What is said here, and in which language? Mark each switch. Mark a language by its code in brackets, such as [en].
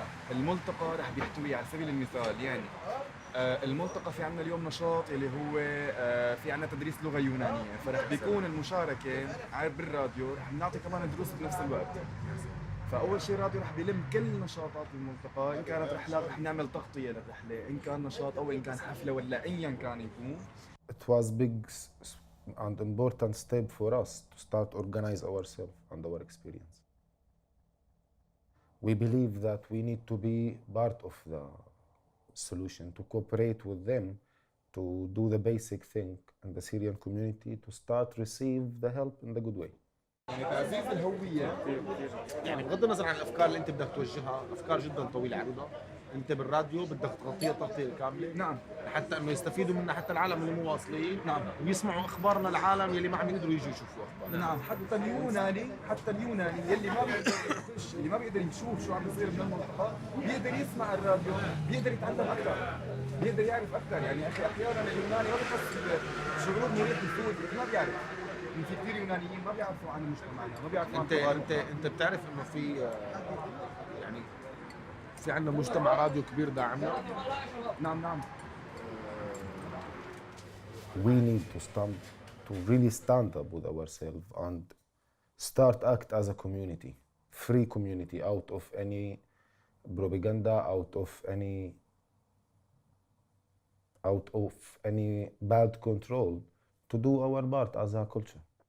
[ar] الملتقى رح بيحتوي على سبيل المثال يعني الملتقى في عنا اليوم نشاط اللي هو في عنا تدريس لغة يونانية، فرح بيكون المشاركة بالراديو رح نعطي كمان دروس بنفس الوقت. فأول شيء الراديو رح بيلم كل نشاطات الملتقى، إن كانت رحلات رح نعمل تغطية للرحلة، إن كان نشاط أو إن كان حفلة ولا أيا كان يكون. [en] It was big and important step for us to start organize ourselves and our experience. We believe that we need to be part of the solution, to cooperate with them, to do the basic thing in the Syrian community, to start receive the help in the good way. [ar] يعني تعزيز الهوية، يعني بغض النظر عن الأفكار اللي أنت بدك توجهها، أفكار جدا طويلة عريضة، أنت بالراديو بدك تغطيها تغطية كاملة. نعم. حتى إنه يستفيدوا منها حتى العالم اللي مو واصلين. نعم. ويسمعوا أخبارنا العالم يلي ما عم يقدروا يجوا يشوفوا أخبار. نعم. حتى اليوناني يلي ما بيقدر يخش، اللي ما بيقدر يشوف شو عم بيصير بالمنطقة، بيقدر يسمع الراديو، بيقدر يتعلم أكثر، بيقدر يعرف أكثر. يعني أخي أحيانا اليوناني ما بيحس بشعور مريح الفوز، ما بيعرف. في كثير يونانيين ما بيعرفوا عن مجتمعنا، ما بيعرفوا عن انت بتعرف انه في يعني في عندنا مجتمع راديو كبير داعمنا. نعم. [en] We need to really stand up with ourselves and start act as a community, free community, out of any propaganda, out of any bad control, to do our part as a culture.